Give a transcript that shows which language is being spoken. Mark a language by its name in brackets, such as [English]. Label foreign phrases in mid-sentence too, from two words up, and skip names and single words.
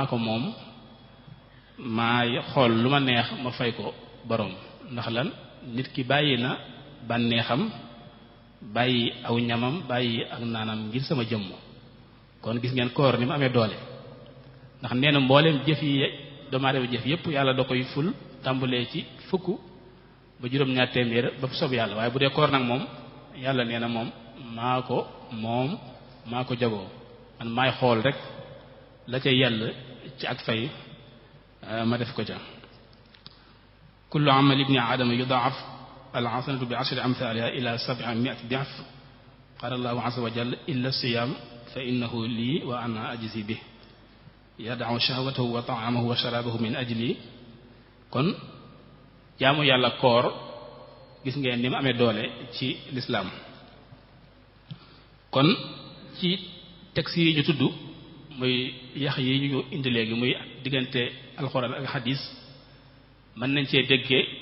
[Wolof] ko moom maay xool lu ma neex ma fay ko boroom ndax lan nit ki bàyyi na bànneexam bàyyi aw ñamam bàyyi ak naanam ngir sama jëmm kon gis ngeen koor ni mu amee doole ndax nee na mbooleem jëf yi doomu aadama jëf yépp yàlla da koy ful tàmbalee ci fukk ba juróom-ñaar téeméer ba soob yàlla waaye bu dee koor nag moom yàlla nee na moom maa ko jagoo man maay xool rek la ca yàlla ci ak fay ma def ko ca [Arabic] كل عمل ابن آدم يضاعف الحسنة بعشر أمثالها إلى 700 ضعف قال الله عز وجل إلا الصيام فإنه لي وأنا أجزي به يدع شهوته وطعامه وشرابه من أجلي [Wolof] kon jaamu yàlla koor gis ngeen ni mu amee doole ci lislaam kon ci texte yi ñu tudd muy yax yi ñu indi léegi muy diggante alxuraan ak xadiis mën nañ cee déggee